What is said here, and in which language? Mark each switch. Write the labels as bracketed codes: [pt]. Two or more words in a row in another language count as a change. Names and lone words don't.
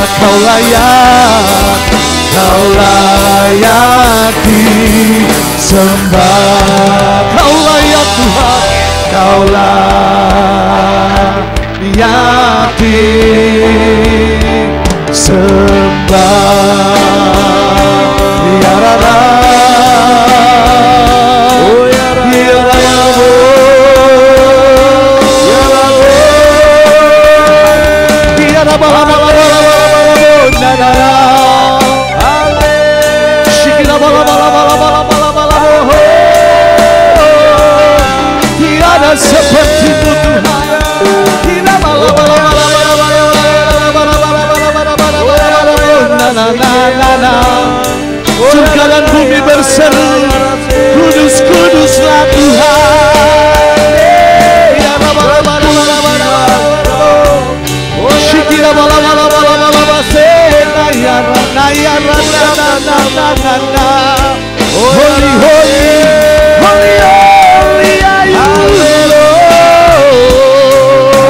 [id] Kau layak, Kau layak disembah. Kau layak Tuhan, Kau layak disembah. Ya Rara, oh ya Rara, ya Rara, ya Rara, ya Rara, na na na, shikira bala bala bala bala bala bala, tiada seperti-Mu Tuhan. Tiada bala bala bala bala bala bala bala bala bala bala, na na na na. Surga dan bumi berseru, kudus kuduslah Tuhan. Ya bala bala bala bala, shikira bala bala bala bala bala, ya rana ya rana na na na na na. [en] Holy holy holy holy are you Lord.